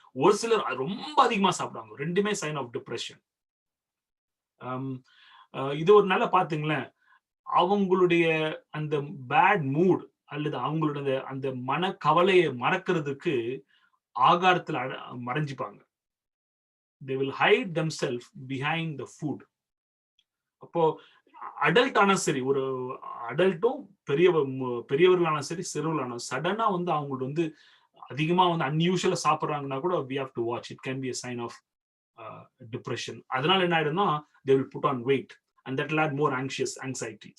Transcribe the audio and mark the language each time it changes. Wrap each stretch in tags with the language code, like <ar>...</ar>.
<ta>ஒரு சிலர் ரொம்ப அதிகமா சாப்பிடுவாங்க, ரெண்டுமே சைன் ஆஃப் டிப்ரெஷன். இது ஒரு நல்ல பாத்தீங்களேன், அவங்களுடைய அந்த பேட் மூட் அல்லது அவங்களுடைய அந்த மன கவலையை மறக்கிறதுக்கு ஆகாரத்துல மறைஞ்சிப்பாங்க.</ta> <en>they will hide themselves behind the food.</en> <ta>அப்போ அடல்ட் ஆனா சரி, ஒரு அடல்ட்டும் பெரியவர்களான சரி சிறுவர்களான சடனா வந்து அவங்களுக்கு வந்து அதிகமா வந்து அன்யூஷுவலா சாப்பிடுறாங்கன்னா கூட</ta> <en>we have to watch, it can be a sign of depression.</en> <ta>அதனால என்ன ஆயிடும்னா</ta> <en>they will put on weight and that will add more anxiety.</en>